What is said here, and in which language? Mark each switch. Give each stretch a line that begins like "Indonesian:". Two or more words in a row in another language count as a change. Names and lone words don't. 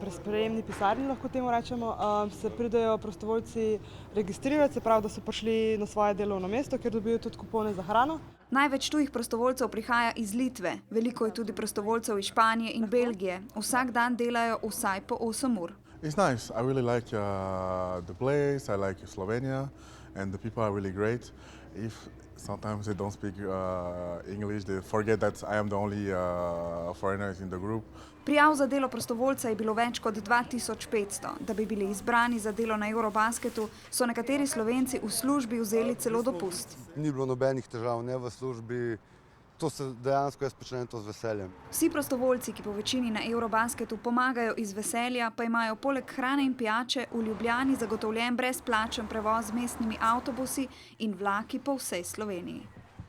Slovenian: Pri sprejemni pisarni, lahko temu rečemo, se pridejo prostovoljci registrirati, se pravi, da so prišli na svoje delovno mesto, kjer dobijo tudi kupone za hrano. Največ tujih prostovoljcev prihaja iz Litve, veliko je tudi prostovoljcev iz Španije in Belgije. Vsak dan delajo vsaj po 8 ur.
English: It's nice. I really like the place. I like Slovenia, and the people are really great. If sometimes they don't speak English, they forget that I am the only foreigner in the group.
Slovenian: Prijav za delo prostovoljca je bilo več kot 2500. Da bi bili izbrani za delo na Eurobasketu, so nekateri Slovenci v službi vzeli celo dopust. Ni bilo nobenih težav, ne v službi. To se dejansko jaz počnem to z veseljem. Vsi prostovoljci, ki po večini na Eurobasketu pomagajo iz veselja, pa imajo poleg hrane in pijače v Ljubljani zagotovljen brezplačen prevoz z mestnimi avtobusi in vlaki po vsej Sloveniji.